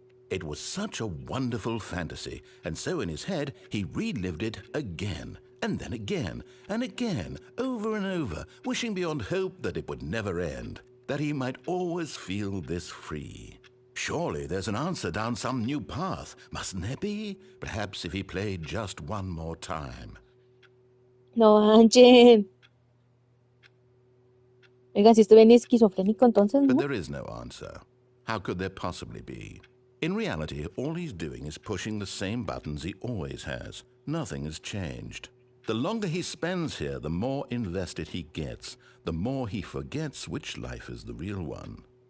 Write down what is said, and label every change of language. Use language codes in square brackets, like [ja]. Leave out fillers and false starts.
[en] It was such a wonderful fantasy, and so in his head he relived it again, and then again, and again, over and over, wishing beyond hope that it would never end, that he might always feel this free. Surely there's an answer down some new path, mustn't there be? Perhaps if he played just one more time. [es] No manchen. Oigan, si estoy bien esquizofrénico, entonces, [en] But [es] ¿no? [en] there is no answer. How could there possibly be? In reality, all he's doing is pushing the same buttons he always has. Nothing has changed. The longer he spends here, the more invested he gets, the more he forgets which life is the real one.